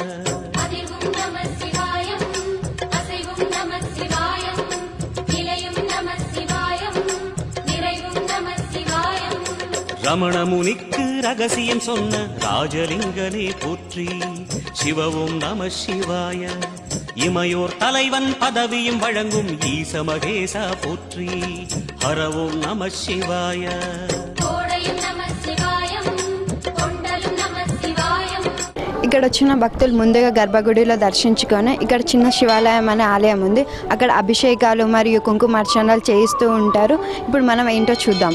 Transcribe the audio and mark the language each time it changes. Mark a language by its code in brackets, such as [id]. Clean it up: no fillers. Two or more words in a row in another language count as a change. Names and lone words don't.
[ta] ரமண முனிக்கு ரகசியம் சொன்ன ராஜலிங்கனே போற்றி சிவவும் நம சிவாய இமையோர் தலைவன் பதவியும் வழங்கும் ஈச மகேசா போற்றி ஹரவும் நம சிவாய [te] ఇక్కడ వచ్చిన భక్తులు ముందుగా గర్భగుడిలో దర్శించుకొని ఇక్కడ చిన్న శివాలయం అనే ఆలయం ఉంది. అక్కడ అభిషేకాలు మరియు కుంకుమార్చనలు చేయిస్తూ ఉంటారు. ఇప్పుడు మనం ఏంటో చూద్దాం.